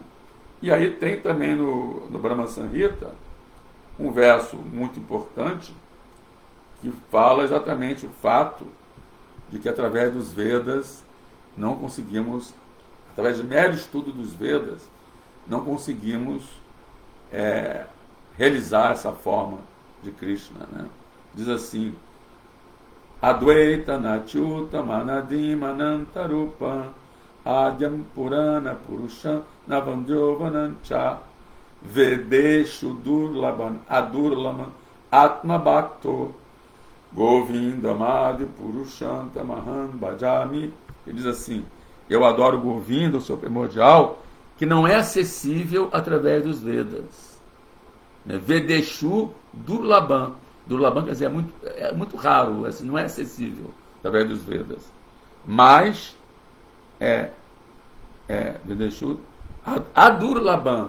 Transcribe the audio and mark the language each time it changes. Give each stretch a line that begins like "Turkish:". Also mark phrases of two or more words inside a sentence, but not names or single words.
Portuguese: E aí tem também no Brahma Samhita um verso muito importante que fala exatamente o fato de que através dos Vedas não conseguimos, através de mero estudo dos Vedas, não conseguimos realizar essa forma de Krishna, né? Diz assim:
Sanskrit: Advaita Nachuta Manadim Manantarupa Adyam Purana Purusham Navandyovanancha Vedeshu Durlaban Adurlaman Atma Bhakto Govindamadi Purusham Tamahan Bhajami.
Portuguese: Ele diz assim: eu adoro Govinda, o seu primordial, que não é acessível através dos Vedas.
Sanskrit: Vedeshu Durlaban.
Portuguese: Durlaban quer dizer é muito raro, assim, não é acessível através dos Vedas. Mas
Sanskrit: Vedeshu Adurlaban.